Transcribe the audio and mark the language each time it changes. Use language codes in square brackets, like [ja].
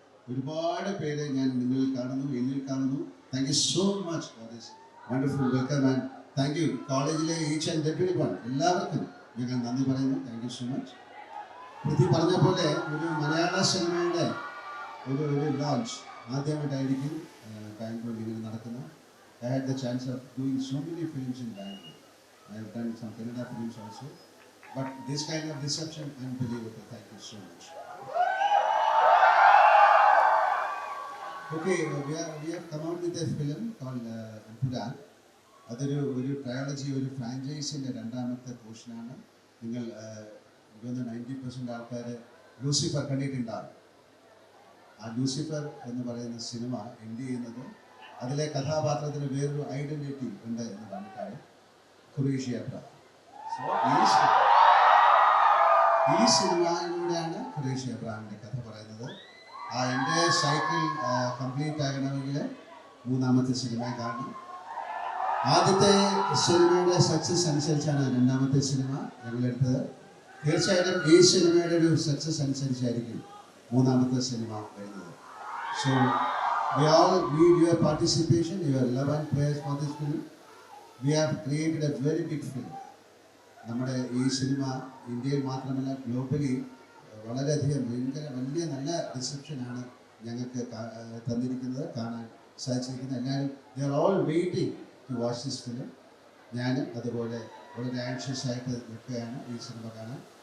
[ml] ഒരുപാട് പേരെ ഞാൻ നിങ്ങളിൽ കാണുന്നു, എന്നിൽ കാണുന്നു. [en] Thank you so much for this wonderful welcome and thank you കോളേജിലെ each and every one. [ml] എല്ലാവർക്കും ഞങ്ങൾ നന്ദി പറയുന്നു. [en] Thank you so much. [ml] Prithvi പറഞ്ഞ പോലെ ഒരു മലയാള സിനിമയുടെ ഒരു ലോഞ്ച് ആദ്യമായിട്ടായിരിക്കും ബാംഗ്ലൂരിൽ ഇങ്ങനെ നടക്കുന്നത്. [en] I had the chance of doing so many films in Bangalore. I have done some Kannada films also. But this kind of reception, unbelievable. Thank you so much. Okay, we have come out with a film called Empuran. [ml] അതൊരു trilogy, ഒരു ഫ്രാഞ്ചൈസിൻ്റെ 2ാമത്തെ പോർഷനാണ്. നിങ്ങൾ 90% ആൾക്കാർ Lucifer കണ്ടിട്ടുണ്ടാകും. ആ Lucifer എന്ന് പറയുന്ന cinema end ചെയ്യുന്നത് അതിലെ കഥാപാത്രത്തിന് വേറൊരു ഐഡന്റിറ്റി ഉണ്ട് എന്ന് പറഞ്ഞിട്ടാണ് ഖുറേഷി അബ്രഹാം. ഈ സിനിമയിലൂടെയാണ് ഖുറേഷി അബ്രഹാമിൻ്റെ കഥ പറയുന്നത്. ആ എൻ്റെ സൈക്കിൾ കംപ്ലീറ്റ് ആകണമെങ്കിൽ 3ാമത്തെ സിനിമ കാണണം. ആദ്യത്തെ സിനിമയുടെ സക്സസ് അനുസരിച്ചാണ് 2ാമത്തെ സിനിമ ഞങ്ങളെടുത്തത്. തീർച്ചയായിട്ടും ഈ സിനിമയുടെ ഒരു സക്സസ് അനുസരിച്ചായിരിക്കും 3ാമത്തെ സിനിമ വരുന്നത്. [en] So we all need your participation, your love and prayers for this film. We have created a very big film. [ml] നമ്മുടെ ഈ സിനിമ ഇന്ത്യയിൽ മാത്രമല്ല ഗ്ലോബലി വളരെയധികം വലിയ നല്ല റിസപ്ഷനാണ് ഞങ്ങൾക്ക് തന്നിരിക്കുന്നത്, കാണാൻ സാധിച്ചിരിക്കുന്നത്. എല്ലാവരും [en] they are all waiting to watch this film. [ml] ഞാനും അതുപോലെ വളരെ ആൻഷ്യസ് ആയിട്ട് നിൽക്കുകയാണ് ഈ സിനിമ കാണാൻ.